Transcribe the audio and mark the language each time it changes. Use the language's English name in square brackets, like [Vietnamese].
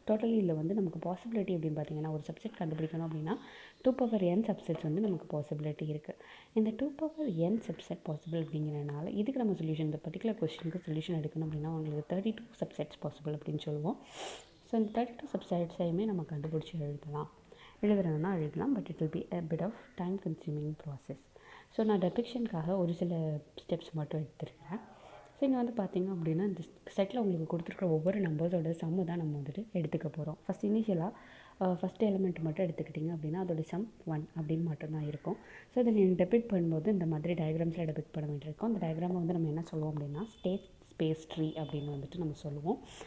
[Tamil] Totally இதில் வந்து நமக்கு பாசிபிலிட்டி அப்படின்னு பார்த்தீங்கன்னா ஒரு சப்செட் கண்டுபிடிக்கணும் அப்படின்னா 2n சப்செட்ஸ் வந்து நமக்கு பாசிபிலிட்டி இருக்குது. இந்த 2n சப்செட் பாசிபிள் அப்படிங்கிறனால இதுக்கு நம்ம சொல்யூஷன், இந்த பர்டிகுலர் கொஸ்டினுக்கு சொல்யூஷன் எடுக்கணும் அப்படின்னா உங்களுக்கு 32 சப்செட்ஸ் பாசிபிள் அப்படின்னு சொல்லுவோம். ஸோ இந்த 32 சப்செட்ஸையுமே நம்ம கண்டுபிடிச்சி எழுதுறதுனா எழுதலாம். [English] But it will be a bit of time consuming process. [Tamil] So நான் டெபிக்ஷனுக்காக ஒரு சில ஸ்டெப்ஸ் மட்டும் எடுத்துருக்கிறேன். ஸோ இங்கே வந்து பார்த்திங்க அப்படின்னா இந்த செட்டில் உங்களுக்கு கொடுத்துருக்குற ஒவ்வொரு நம்பர்ஸோட சம்மு தான் நம்ம வந்துட்டு எடுத்துக்க போகிறோம். ஃபஸ்ட் இனிஷியலாக ஃபஸ்ட் எலிமெண்ட் மட்டும் எடுத்துக்கிட்டிங்க அப்படின்னா அதோட சம் 1 அப்படின்னு மட்டும்தான் இருக்கும். ஸோ இதை நீங்கள் டெபிக்ட் பண்ணும்போது இந்த மாதிரி டயக்ராம்ஸில் டெபிக்ட் பண்ண வேண்டியிருக்கும். அந்த டயக்ராமை வந்து நம்ம என்ன சொல்லுவோம் அப்படின்னா ஸ்டேட் ஸ்பேஸ் ட்ரீ அப்படின்னு வந்துட்டு நம்ம சொல்லுவோம்.